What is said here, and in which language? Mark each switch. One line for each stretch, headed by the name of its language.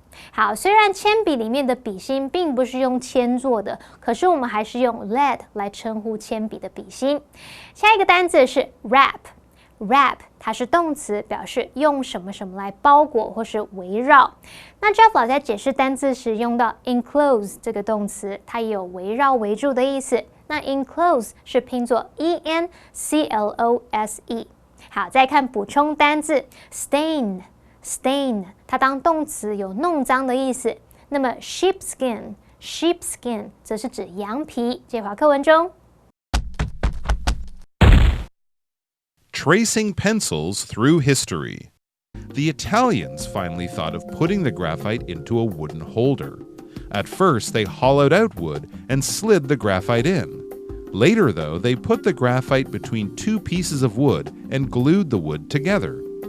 Chinese: 好，虽然铅笔里面的笔芯并不是用铅做的，可是我们还是用 lead 来称呼铅笔的笔芯。下一个单字是 wrap。它是动词，表示用什么什么来包裹或是围绕。那 Jeff 老师在解释单字时用到 enclose 这个动词，它也有围绕、围住的意思。那 enclose 是拼作 enclose。好，再看补充单字 stain， 它当动词有弄脏的意思。那么 sheepskin 则是指羊皮。接回课文中。
English: Tracing pencils through history. The Italians finally thought of putting the graphite into a wooden holder. At first, they hollowed out wood and slid the graphite in. Later, though, they put the graphite between two pieces of wood and glued the wood together.